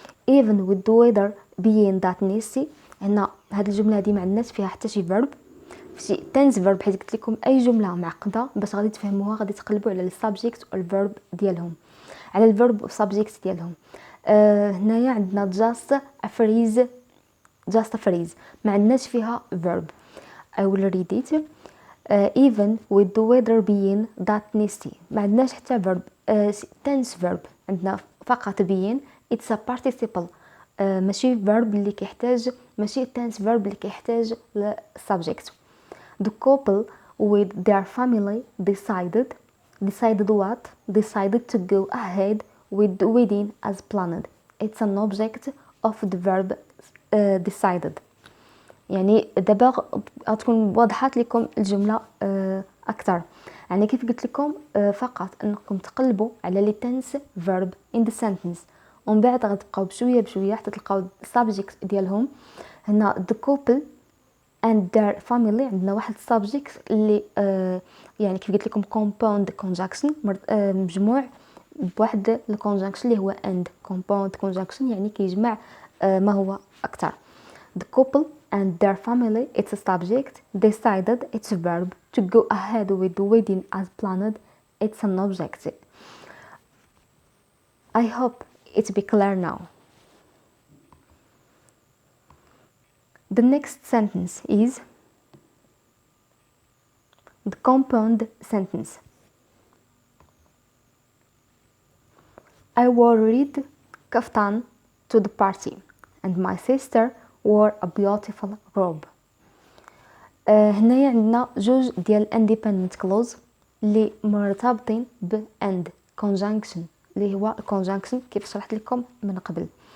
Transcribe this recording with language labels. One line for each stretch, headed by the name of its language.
English: even with the weather being that nasty.
Arabic: هنا هاد الجمله هادي ما عندناش فيها حتى شي verb، شي tense verb، حيت قلت لكم اي جمله معقده باش غادي تفهموها غادي تقلبوا على السبجكت والفيرب ديالهم، على الفيرب والسبجكت ديالهم. هنايا عندنا
English: just a phrase
Arabic: ما عندناش فيها verb.
English: I will read it. even with the weather being that nasty.
Arabic: ما عندناش حتى verb.
English: tense verb
Arabic: عندنا فقط
English: being. it's a participle.
Arabic: ماشي verb اللي كيحتاج، ماشي tense verb اللي كيحتاج subject.
English: The couple with their family decided what? Decided to go ahead with the wedding as planned. It's an object of the verb decided.
Arabic: يعني دابا غتكون وضحت لكم الجمله اكثر. يعني كيف قلت لكم فقط انكم تقلبوا على لي
English: tense verb in the sentence،
Arabic: ومن بعد غتبقاو بشويه حتى تلقاو subject ديالهم. هنا
English: the couple and their family
Arabic: عندنا واحد subject اللي يعني كيف قلت لكم compound conjunction، مجموع بواحد الconjunction اللي هو and. compound conjunction يعني كيجمع ما هو اكثر.
English: The couple and their family, it's a subject. Decided, it's a verb. To go ahead with the wedding as planned, it's an object. I hope it be clear now. The next sentence is the compound sentence. I wore red kaftan to the party, and my sister wore a beautiful robe.
Arabic: هنايا عندنا جوج ديال independent clause اللي مرتبطين ب and conjunction اللي هو conjunction كيف شرحت لكم من قبل.